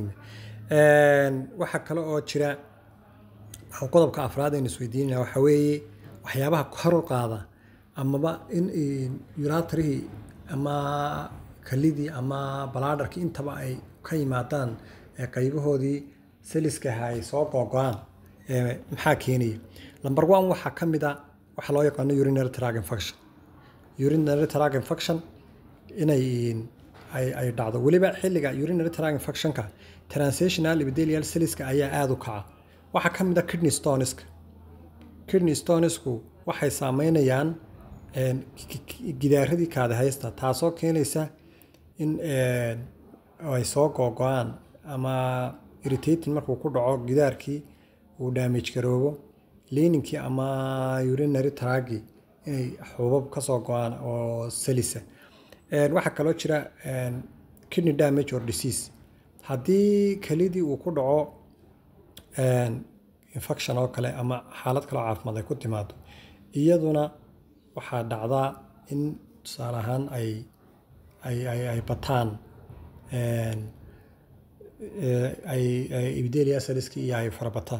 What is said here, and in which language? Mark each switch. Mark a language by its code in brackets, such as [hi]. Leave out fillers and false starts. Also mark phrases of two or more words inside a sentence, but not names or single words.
[so] waxa kale oo jira qodobka afraad ee isweydiinayna waxa weeye waxyaabaha kor u qaada amaba in uretary ama kalidii ama bladderki intaba ay ka yimaadaan qaybahoodii seliska ay soo go'aan maxaa keenaya. number 1 waxa ka mid ah waxa loo yaqaan [en] urinary tract infection. urinary tract infection [so] inay ay dhacdo waliba xilliga [en] urinary tract infection-ka transitional epithelial cells-ka [so] ayaa aad u kaca. waxa ka mid ah [en] kidney stones-ka. kidney stones-ku [so] waxay saameynayaan gidaaradii kaada haysta, taasoo keenaysa in ay soo go'aan ama irritating markuu ku dhaco gidaarkii uu damage garoobo lining-kii ama [en] urinary tract-gii [so] inay xubab ka soo go'aan oo selisa. waxa kaloo jira [en] kidney damage or disease. [so] haddii kalidii uu ku dhaco infection oo kale ama xaalad kale oo caafimaad ay ku timaado, iyaduna waxaa dhacdaa in tusaale ahaan ay bataan [en] epithelial cells-ki [so] iyo ay farabataan.